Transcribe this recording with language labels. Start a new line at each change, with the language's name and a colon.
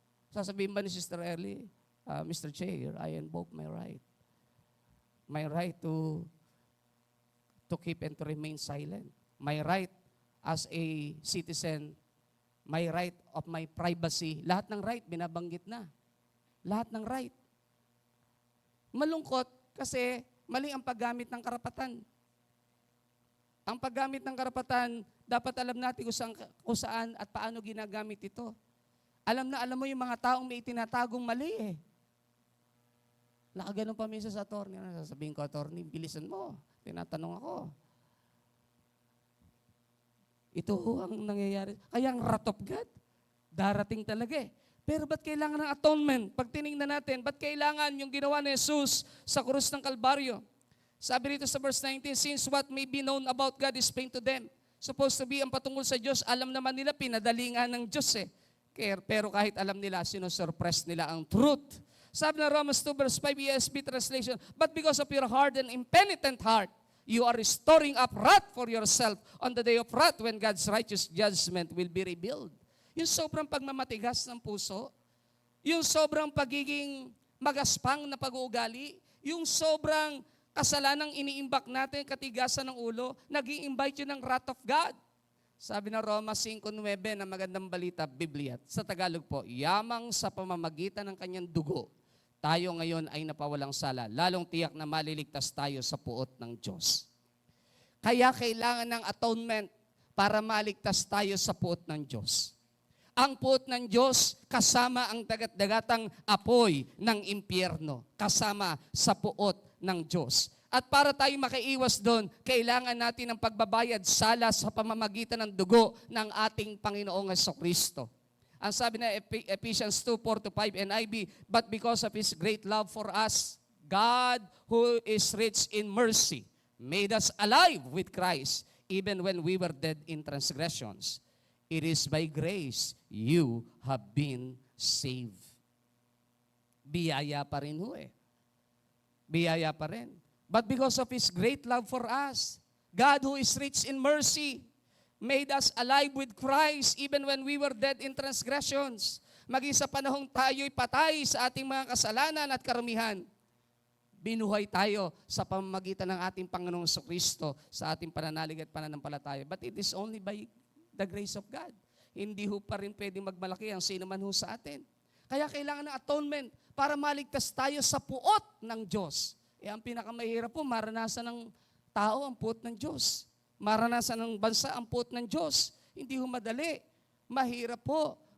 Filipino: Sasabihin ba ni
English: Sister Ellie, Mr. Chair, I invoke my right. My right to keep and to remain silent. My right as a citizen, my right of my privacy.
Filipino: Lahat ng right, binabanggit na. Lahat ng right. Malungkot kasi mali ang paggamit ng karapatan. Ang paggamit ng karapatan, dapat alam natin kung saan at paano ginagamit ito. Alam mo yung mga taong may itinatagong mali eh. Nakaganon pa minsan sa attorney. Sasabihin ko, attorney, bilisan mo. Tinatanong ako. Ito ang nangyayari. Kaya ang
English: wrath of God,
Filipino: darating talaga eh. Pero ba't kailangan ng atonement? Pag tinignan natin, ba't kailangan yung ginawa ni Jesus sa krus ng Kalbaryo? Sabi rito sa
English: verse 19, since what may be known about God is plain to them.
Filipino: Supposed to be ang patungkol sa Diyos, alam naman nila, pinadalingan ng Diyos eh. Pero kahit alam nila, sinusurpress nila ang truth. Sabi na
English: Romans 2 verse 5 ESV translation, but because of your hard and impenitent heart, you are storing up wrath for yourself on the day of wrath when God's righteous judgment will be revealed.
Filipino: Yung sobrang pagmamatigas ng puso, yung sobrang pagiging magaspang na pag-uugali, yung sobrang kasalanang iniimbak natin, katigasan ng ulo, nag-i-invite yun ng
English: wrath of God.
Filipino: Sabi na Roma 5:9 na magandang balita, Biblia. Sa Tagalog po, yamang sa pamamagitan ng kanyang dugo, tayo ngayon ay napawalang sala, lalong tiyak na maliligtas tayo sa puot ng Diyos. Kaya kailangan ng atonement para maligtas tayo sa puot ng Diyos. Ang puot ng Diyos kasama ang dagat-dagatang apoy ng impyerno, kasama sa puot ng Diyos. At para tayo makaiwas doon, kailangan natin ng pagbabayad sala sa pamamagitan ng dugo ng ating Panginoong Jesucristo. Ang sabi na
English: Ephesians 2:4-5 NIV, but because of His great love for us, God, who is rich in mercy, made us alive with Christ, even when we were dead in transgressions. It is by grace you have been saved.
Filipino: Biyaya pa rin ho eh. Biyaya pa rin.
English: But because of His great love for us, God who is rich in mercy, made us alive with Christ even when we were dead in transgressions.
Filipino: Maging sa panahong tayo'y patay sa ating mga kasalanan at karumihan, binuhay tayo sa pamamagitan ng ating Panginoong Kristo sa ating pananalig at pananampalataya.
English: But it is only by the grace of God.
Filipino: Hindi ho pa rin pwedeng magmalaki ang sino man ho sa atin. Kaya kailangan ng atonement para maligtas tayo sa puot ng Diyos. Ang pinakamahirap po, maranasan ng tao ang puot ng Diyos. Maranasan ng bansa ang puot ng Diyos. Hindi ho madali. Mahirap po.